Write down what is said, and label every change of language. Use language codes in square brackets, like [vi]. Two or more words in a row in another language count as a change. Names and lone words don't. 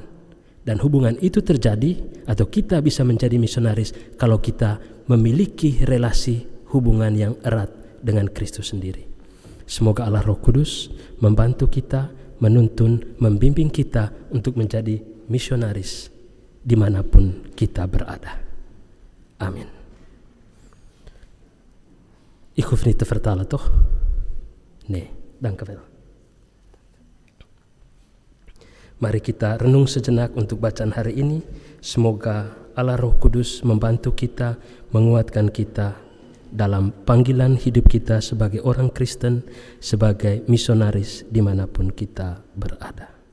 [id] Dan hubungan itu terjadi atau kita bisa menjadi misionaris kalau kita memiliki relasi hubungan yang erat dengan Kristus sendiri. Semoga Allah Roh Kudus membantu kita, menuntun, membimbing kita untuk menjadi misionaris dimanapun kita berada. Amin. [nl] Ik hoef niet te vertalen, toch? Nee, dank u wel. [id] Mari kita renung sejenak untuk bacaan hari ini. Semoga Allah Roh Kudus membantu kita, menguatkan kita dalam panggilan hidup kita sebagai orang Kristen, sebagai misionaris dimanapun kita berada.